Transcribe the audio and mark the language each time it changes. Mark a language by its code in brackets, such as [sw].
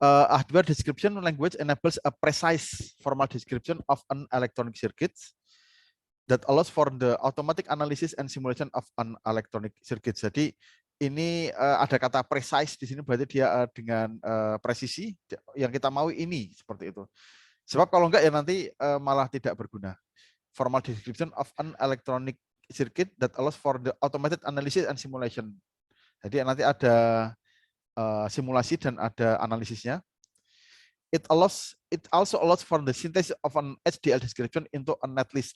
[en] Hardware description language enables a precise formal description of an electronic circuit that allows for the automatic analysis and simulation of an electronic circuit. [id] Jadi ini ada kata precise di sini, berarti dia dengan presisi yang kita mau ini seperti itu. Sebab kalau enggak ya nanti malah tidak berguna. [en] Formal description of an electronic circuit that allows for the automated analysis and simulation. [id] Jadi nanti ada simulasi dan ada analisisnya. [en] It also allows for the synthesis of an HDL description into a netlist.